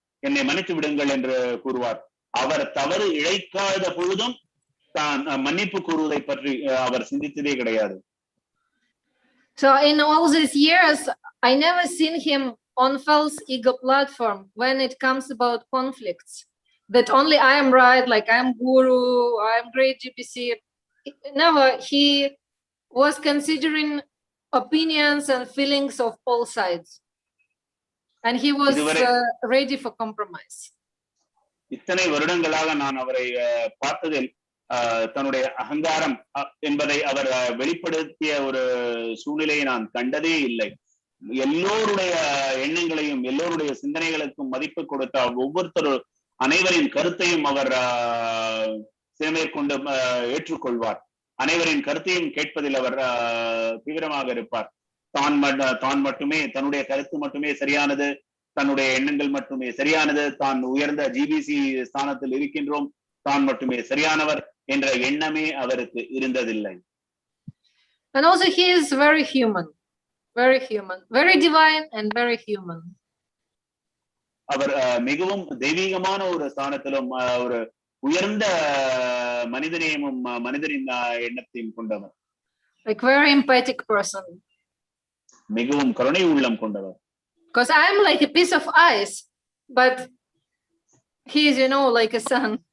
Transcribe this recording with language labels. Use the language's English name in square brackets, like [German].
[Tamil] என்னை மன்னித்து விடுங்கள் என்று கூறுவார். அவர் தவறு இழைக்காத பொழுதும் தான் மன்னிப்பு கூறுவதை பற்றி அவர் சிந்தித்ததே கிடையாது. [English] So in all these years, I never seen him on false ego platform when it comes about conflicts, that only I am right, like I am guru, I am great GPC. Never. He was considering opinions and feelings of all sides, and he was ready for compromise. [Tamil] இத்தனை வருடங்களாக நான் அவரை பார்த்ததில் தன்னுடைய அகங்காரம் என்பதை அவர் வெளிப்படுத்திய ஒரு சூழ்நிலையை நான் கண்டதே இல்லை. எல்லோருடைய எண்ணங்களையும் எல்லோருடைய சிந்தனைகளுக்கும் மதிப்பு கொடுத்த ஒவ்வொருத்தரும் அனைவரின் கருத்தையும் அவர் சிறமேற்கொண்டு ஏற்றுக்கொள்வார். அனைவரின் கருத்தையும் கேட்பதில் அவர் தீவிரமாக இருப்பார். தான் மட்டுமே, தன்னுடைய கருத்து மட்டுமே சரியானது, தன்னுடைய எண்ணங்கள் மட்டுமே சரியானது, தான் உயர்ந்த ஜிபிசி ஸ்தானத்தில் இருக்கின்றோம், தான் மட்டுமே சரியானவர் என்ற எண்ணமே அவருக்கு இருந்ததில்லை. [English] And also he is very human, very divine and very human. [Tamil] அவர் மிகவும் தெய்வீகமான ஒரு ஸ்தானத்திலும் ஒரு உயர்ந்த மனிதநேயமும் மனிதரின் எண்ணத்தையும் கொண்டவர். [English] Like very empathic person. [Tamil] மிகவும் கருணை உள்ளம் கொண்டவர். [English] Because I am like a piece of ice, but he is, like a sun.